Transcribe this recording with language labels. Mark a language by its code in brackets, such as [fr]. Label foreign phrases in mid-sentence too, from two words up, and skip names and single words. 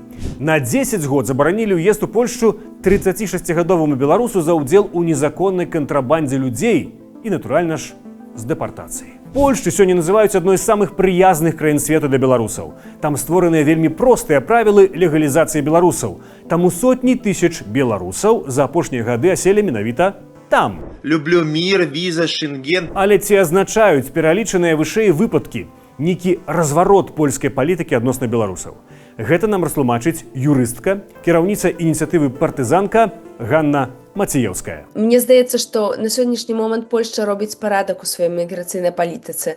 [be] На 10 год забаранілі ўезд у Польшчу 36гадоваму беларусу за ўдзел у незаконнай кантрабандзе людзей і, натуральна ж, з дэпартацыі. Польшчу сёння называюць адной з самых прыязных краін свету для беларусаў. Там створаныя вельмі простыя правілы легалізацыі беларусаў. Таму сотні тысяч беларусаў за апошнія гады аселі менавіта там. [ru] Люблю мир, виза, Шенген. [be] Але ці азначаюць пералічаныя вышэй выпадкі нейкі разварот польскай палітыкі адносна беларусаў? Гэта нам растлумачыць юрыстка, кіраўніца ініцыятывы партызанка Ганна Мацеевская. Мне здаецца, што на сённяшні момант Польшча робіць парадак у сваёй міграцыйнай палітыцы.